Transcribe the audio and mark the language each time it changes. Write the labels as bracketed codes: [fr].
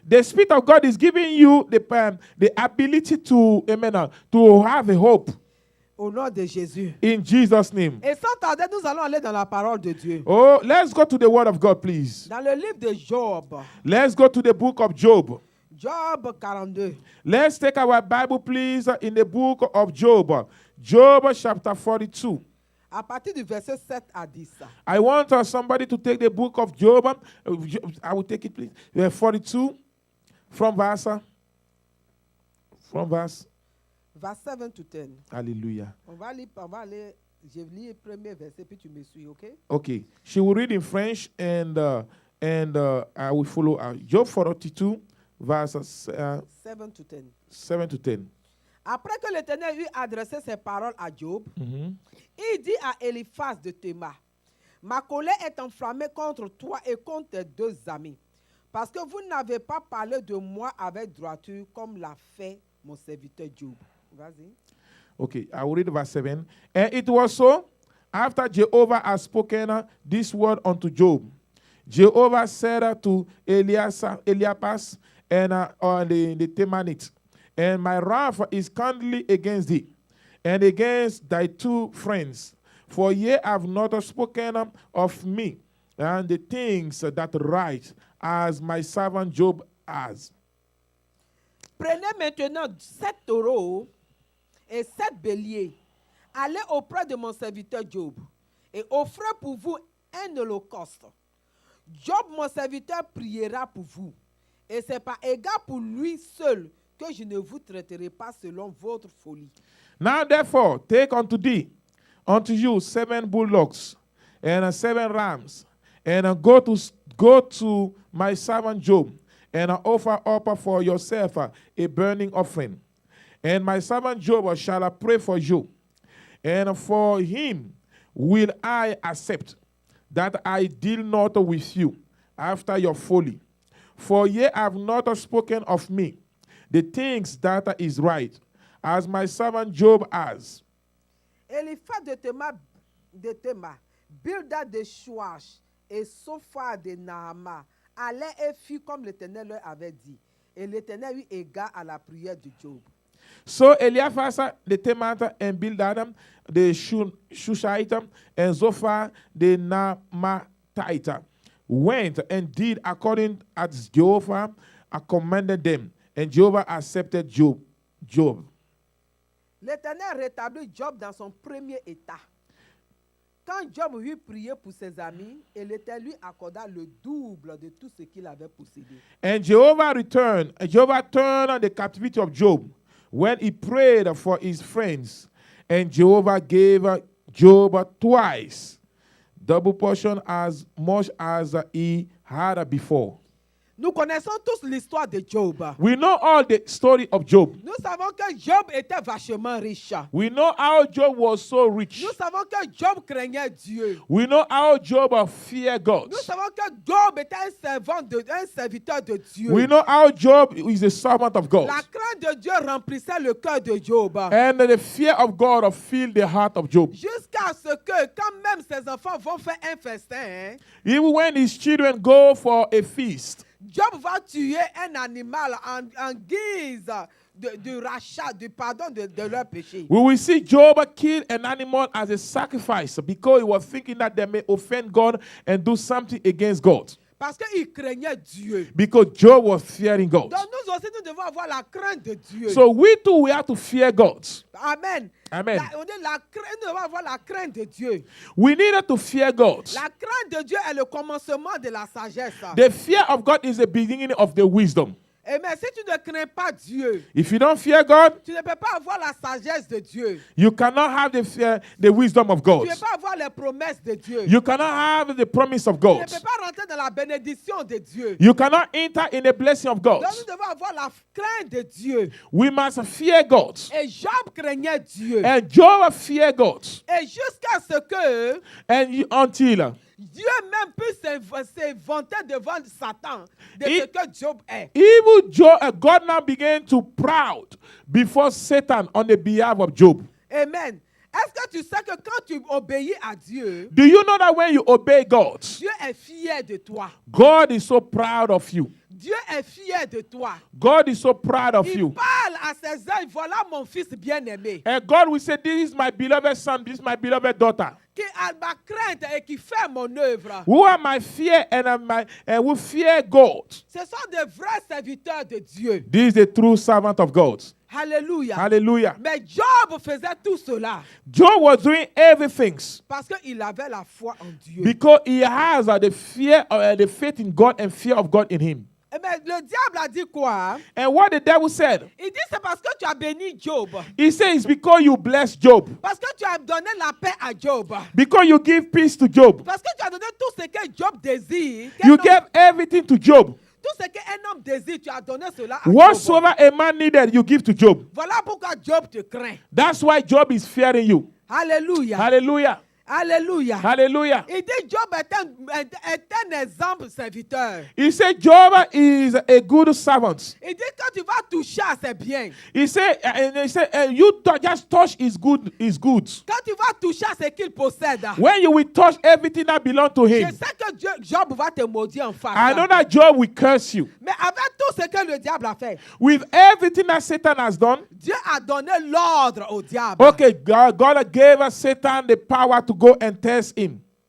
[en] the Spirit of God is giving you the ability to, amen, to have a hope. [fr] Au nom de Jésus. [en] In Jesus' name. [fr] Et sans tarder, nous allons aller dans la parole de Dieu. [en] Oh, let's go to the Word of God, please. [fr] Dans le livre de Job. [en] Let's go to the book of Job. Job 42. Let's take our Bible, please, in the book of Job. Job chapter 42. [fr] À partir du verset 7 à 10. [en] I want somebody to take the book of Job. I will take it, please. 42 from verse. Verse 7 to 10. Hallelujah. [fr] On va aller, je lis le premier verset, puis tu me suis, ok? [en] Okay. She will read in French and I will follow. Job 42, verses 7 to 10. 7 to 10. [fr] Après que l'Éternel eut adressé ses paroles à Job, il dit à Eliphaz de Théma, ma colère est enflammée contre toi et contre tes deux amis, parce que vous n'avez pas parlé de moi avec droiture comme l'a fait mon serviteur Job. Vas-y. [en] Okay, I will read verse 7. And it was so, after Jehovah had spoken this word unto Job, Jehovah said to Eliphaz and the Temanite, and my wrath is kindly against thee, and against thy two friends, for ye have not spoken of me, and the things that right, as my servant Job has. [fr] Prenez maintenant 7 taureaux et 7 béliers. Allez auprès de mon serviteur Job et offrez pour vous un holocauste. Job, mon serviteur, priera pour vous. Et c'est par égard pour lui seul que je ne vous traiterai pas selon votre folie. [en] Now therefore, take unto you 7 bullocks and 7 rams, and go to my servant Job, and offer up for yourself a burning offering. And my servant Job shall pray for you. And for him will I accept that I deal not with you after your folly. For ye have not spoken of me the things that is right, as my servant Job has. [fr] Eliphaz de Tema, Bildad de Shuach et Sophar de Nahama allaient et fit comme l'Éternel leur avait dit. Et l'Éternel eut égard à la prière de Job. [en] So Eliphaz the Temanite and Bildad the Shushite and Zophar the Naamathite went and did according as Jehovah commanded them, and Jehovah accepted Job. [fr] L'Éternel rétablit Job dans son premier état. Quand Job eut prié pour ses amis, et l'Éternel lui accorda le double de tout ce qu'il avait possédé. [en] And Jehovah turned the captivity of Job when he prayed for his friends, and Jehovah gave Job twice double portion as much as he had before. [fr] Nous connaissons tous l'histoire de Job. [en] We know all the story of Job. [fr] Nous savons que Job était vachement riche. [en] We know how Job was so rich. [fr] Nous savons que Job craignait Dieu. [en] We know how Job feared God. [fr] Nous savons que Job était un serviteur de Dieu. [en] We know how Job is a servant of God. [fr] La crainte de Dieu remplissait le cœur de Job. [en] And the fear of God filled the heart of Job. [fr] Jusqu'à ce que, quand même ses enfants vont faire un festin, [en] Even when his children go for a feast, [fr] Job va tuer un animal en guise de rachat, du pardon de leur péché. [en] we will see Job kill an animal as a sacrifice because he was thinking that they may offend God and do something against God. [fr] Parce qu'il craignait Dieu. [en] Because Job was fearing God. [fr] Donc nous aussi, nous devons avoir la crainte de Dieu. [en] So we too, we have to fear God. Amen. Amen. [fr] On dit nous devons avoir la crainte de Dieu. [en] We needed to fear God. [fr] La crainte de Dieu est le commencement de la sagesse. [en] The fear of God is the beginning of the wisdom. [fr] Amen. Si tu ne crains pas Dieu, [en] If you don't fear God, [fr] tu ne peux pas avoir la sagesse de Dieu. [en] you cannot have the wisdom of God. [fr] Tu ne peux pas avoir les promesses de Dieu. [en] You cannot have the promise of [fr] Tu ne [en] God. [fr] peux pas rentrer dans la bénédiction de Dieu. [en] You cannot enter in the blessing of God. [fr] Donc nous devons avoir la crainte de Dieu. [en] We must fear God. [fr] Et Job craignait Dieu. [en] And Job feared God. [fr] Et jusqu'à ce que [en] Until [fr] Dieu même puisse s'inventer devant Satan de Il- ce que Job est. [en] even God now began to proud before Satan on the behalf of Job. Amen. [fr] Est-ce que tu sais que quand tu obéis à Dieu, [en] Do you know that when you obey God, [fr] Dieu est fier de toi? [en] God is so proud of you? [fr] Dieu est fier de toi. [en] God is so proud of [fr] Il [en] you. [fr] parle à ses œils, voilà mon fils bien-aimé, [en] And God will say, this is my beloved son, this is my beloved daughter. [fr] qui a ma crainte et qui fait mon œuvre. [en] Who are my fear and who fear God. [fr] Ce sont des vrais serviteurs de Dieu. [en] This is the true servant of God. [fr] Alléluia. [en] Hallelujah. [fr] Mais Job faisait tout cela [en] Job was doing everything [fr] parce qu'il avait la foi en Dieu. [en] because he has the faith in God and fear of God in him. [fr] Mais le diable a dit quoi? [en] And what the devil said, [fr] Il dit c'est parce que tu as béni Job. [en] he says it's because you bless Job, [fr] Parce que tu as donné la paix à Job. [en] because you give peace to Job. [fr] Parce que tu as donné tout ce que Job désire. qu'un [en] You [fr] homme- [en] gave everything to Job. [fr] Tout ce qu'un homme désire, tu as donné cela à Job. [en] Whatsoever a man needed, you give to Job. [fr] Voilà pourquoi Job te craint. [en] That's why Job is fearing you. [fr] Alléluia. [en] Hallelujah. [fr] Alléluia. [en] Hallelujah. [fr] Il dit Job est un exemple serviteur. [en] He said Job is a good servant. [fr] Il dit quand tu vas toucher à ses biens, [en] He said, just touch his goods. [fr] quand tu vas toucher à ce qu'il possède, [en] When you will touch everything that belongs to [fr] je [en] him, [fr] sais que Job va te maudire en face. [en] I know that Job will curse you. [fr] Mais avec tout ce que le diable a fait, [en] With everything that Satan has done, [fr] Dieu a donné l'ordre au diable. [en] okay, God gave Satan the power to go and test him.